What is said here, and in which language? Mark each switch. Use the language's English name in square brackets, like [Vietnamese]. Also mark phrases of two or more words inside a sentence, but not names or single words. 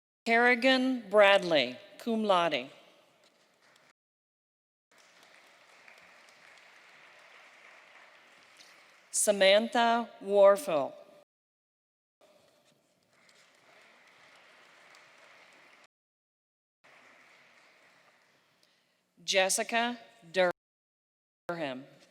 [English] Kerrigan Bradley, [Latin] cum laude. [English] Samantha Warfel. Jessica Durham.